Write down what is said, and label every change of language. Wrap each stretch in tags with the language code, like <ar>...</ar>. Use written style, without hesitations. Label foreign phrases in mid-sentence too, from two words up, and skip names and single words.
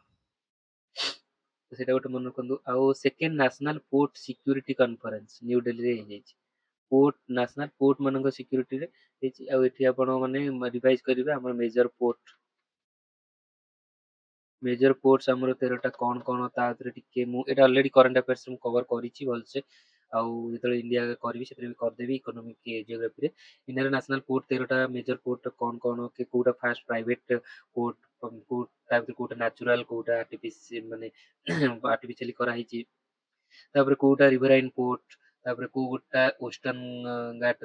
<or>ସେଇଟା ଗୋଟେ ମନେ ରଖନ୍ତୁ ଆଉ</or> <en>second national port security conference</en> <or>ନ୍ୟୁ ଦିଲ୍ଲୀରେ ହେଇଯାଇଛି</or> <en>port national port</en> <or>ମାନଙ୍କ ସିକ୍ୟୁରିଟିରେ ହେଇଛି ଆଉ ଏଠି ଆପଣ ମାନେ ରିଭାଇଜ କରିବେ ଆମର</or> <en>major ports</en> <or>ଆମର 13ଟା କଣ କଣ ତା ଭିତରେ ଟିକେ ମୁଁ ଏଟା</or> <en>already current affairs</en> <or>ମୁଁ କଭର କରିଛି ଭଲସେ ଆଉ ଯେତେବେଳେ ଇଣ୍ଡିଆ କରିବି ସେଥିରେ ବି କରିଦେବି</or> <en>economic geography</en> <or>ଇଣ୍ଡିଆର</or> <en>national port</en> <or>13ଟା</or> <en>major port</en> <or>କଣ କଣ କି କୋଉଟା</or> <en>first private port port</en> <or>ତା ଭିତରେ କୋଉଟା ନ୍ୟାଚୁରାଲ କୋଉଟା ଆର୍ଟିଫିସିଆଲ ମାନେ ଆର୍ଟିଫିସିଆଲି କରାହେଇଛି ତାପରେ କୋଉଟା</or> <en>riverine port</en> <or>ତାପରେ କୋଉଟା ୱେଷ୍ଟର୍ଣ୍ଣ ଘାଟରେ</or>